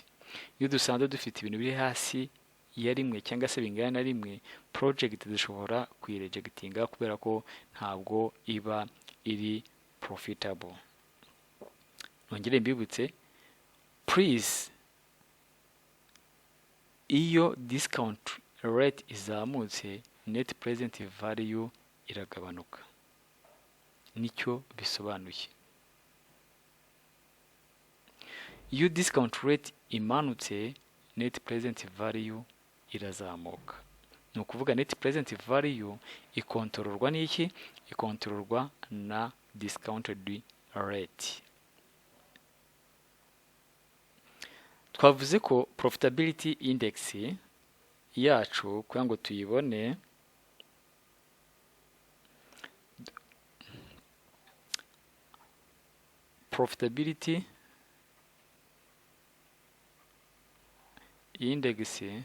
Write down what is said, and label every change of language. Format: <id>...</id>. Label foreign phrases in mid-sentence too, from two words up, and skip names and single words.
<rw>Iyo dusanze dufite ibintu biri hasi ya rimwe cyangwa se bingana na rimwe, project dushobora kuyirejectinga kubera ko ntabwo iba iri profitable. Nongere mbibutse, please, iyo</rw> <en>discount rate</en> <rw>izamutse</rw> <en>net present value</en> <rw>iragabanuka. Nicyo bisobanuye. Iyo</rw> <en>discount rate</en> <rw>imanutse</rw> <en>net present value</en> <rw>irazamuka. Ni ukuvuga</rw> <en>net present value</en> <rw>ikontororwa n'iki? Ikontororwa na</rw> <en>discounted rate.</en> <rw>Twavuze ko</rw> <en>profitability index</en> <rw>yacu kugira ngo tuyibone,</rw> <en>profitability index</en>